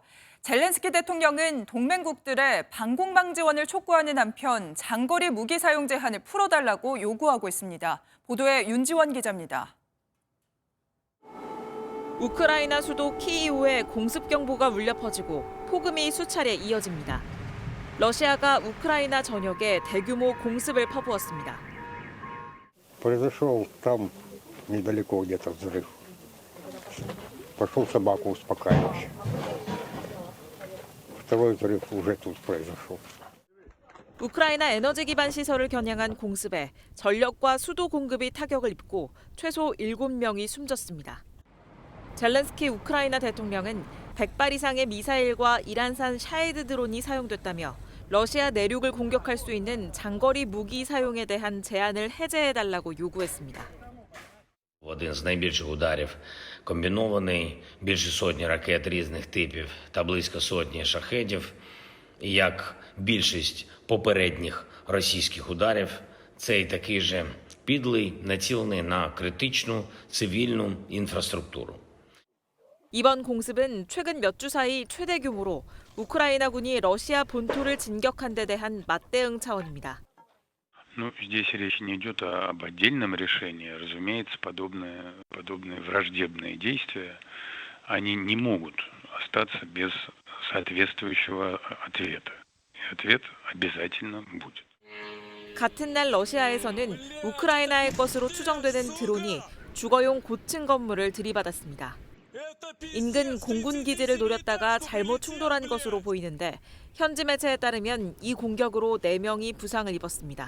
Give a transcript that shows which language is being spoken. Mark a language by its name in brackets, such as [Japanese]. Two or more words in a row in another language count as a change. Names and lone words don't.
[Korean] 젤렌스키 대통령은 동맹국들의 방공망 지원을 촉구하는 한편 장거리 무기 사용 제한을 풀어달라고 요구하고 있습니다. 보도에 윤지원 기자입니다. 우크라이나 수도 키이우에 공습 경보가 울려 퍼지고 폭음이 수차례 이어집니다. 러시아가 우크라이나 전역에 대규모 공습을 퍼부었습니다. [Russian] Произошел там недалеко где-то взрыв. Пошел собаку успокаивать. Второй взрыв уже тут произошел. [Korean] 우크라이나 에너지 기반 시설을 겨냥한 공습에 전력과 수도 공급이 타격을 입고 최소 7명이 숨졌습니다. 젤렌스키 우크라이나 대통령은 100발 이상의 미사일과 이란산 샤헤드 드론이 사용됐다며 러시아 내륙을 공격할 수 있는 장거리 무기 사용에 대한 제한을 해제해달라고 요구했습니다. [Ukrainian] Один з найбільших ударів комбінований, більше сотні ракет різних типів та близько сотні шахедів. І як більшість попередніх російських ударів, цей такий же підлий, націлений на критичну цивільну інфраструктуру. [Korean] 이번 공습은 최근 몇 주 사이 최대 규모로 우크라이나군이 러시아 본토를 진격한 데 대한 맞대응 차원입니다. [Russian] Ну, здесь речь не идет об отдельном решении. Разумеется, подобные враждебные действия, они не могут остаться без соответствующего ответа. И ответ обязательно будет. [Korean] 같은 날 러시아에서는 우크라이나의 것으로 추정되는 드론이 주거용 고층 건물을 들이받았습니다. 인근 공군 기지를 노렸다가 잘못 충돌한 것으로 보이는데 현지 매체에 따르면 이 공격으로 4명이 부상을 입었습니다.